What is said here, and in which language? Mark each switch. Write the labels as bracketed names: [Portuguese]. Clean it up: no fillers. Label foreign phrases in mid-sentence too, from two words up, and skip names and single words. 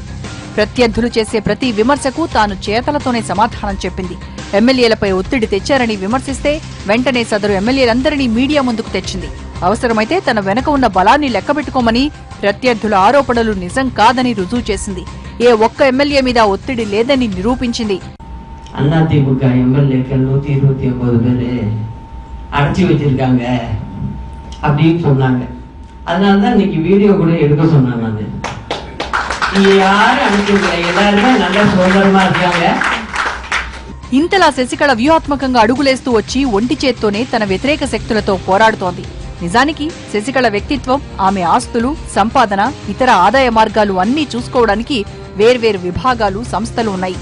[Telugu] ప్రత్యర్థులు చేసే ప్రతి విమర్శకు తాను చేతలతోనే సమాధానం చెప్పింది. ఎమ్మెల్యేలపై ఒత్తిడి తెచ్చారని విమర్శిస్తే వెంటనే సదరు ఎమ్మెల్యేలందరినీ మీడియా ముందుకు తెచ్చింది. అవసరమైతే తన వెనక ఉన్న బలాన్ని లెక్కబెట్టుకోమని, ప్రత్యర్థుల ఆరోపణలు నిజం కాదని రుజువు చేసింది. ఏ ఒక్క ఎమ్మెల్యే మీద ఒత్తిడి లేదని నిరూపించింది. [Tamil] அதிமுக எம்எல்ஏக்கள் 129 பேர் அடைச்சி வச்சிருக்காங்க அப்படின்னு சொன்னாங்க. அதனாலதான் இன்னைக்கு வீடியோ கூட எடுக்க சொன்னாங்க. யாரும் அனுப்பிக்கல, எல்லாருமே நல்ல సోదరుமா இருக்காங்க. [Telugu] ఇంతలా శశికళ వ్యూహాత్మకంగా అడుగులేస్తూ వచ్చి ఒంటి చేత్తోనే తన వ్యతిరేక శక్తులతో పోరాడుతోంది. నిజానికి శశికళ వ్యక్తిత్వం, ఆమె ఆస్తులు, సంపాదన, ఇతర ఆదాయ మార్గాలు అన్నీ చూసుకోవడానికి వేర్వేరు విభాగాలు, సంస్థలు ఉన్నాయి.